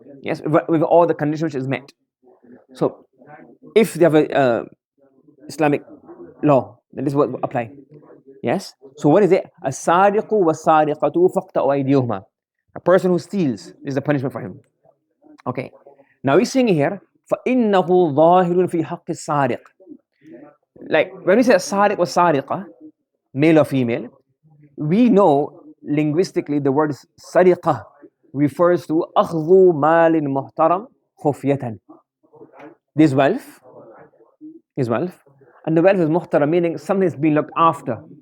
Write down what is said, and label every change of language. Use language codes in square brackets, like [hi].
[en] Yes, with all the conditions which is met. So, if they have a Islamic law, then this will apply. Yes? So what is it? [ar] as-Sariqu was-Sariqatu faqta'u aydiyahuma. [en] A person who steals, this is the punishment for him. Okay. Now he's saying here, [ar] فَإِنَّهُ ظَاهِرٌ فِي حَقِّ السَّارِقِ. [en] Like, when we say as-Sariq was-Sariqa, male or female, we know linguistically the word sariqa refers to [ar] أخذ مال محترم خفية. [en] This wealth, and the wealth is muhtaram, meaning something is being looked after.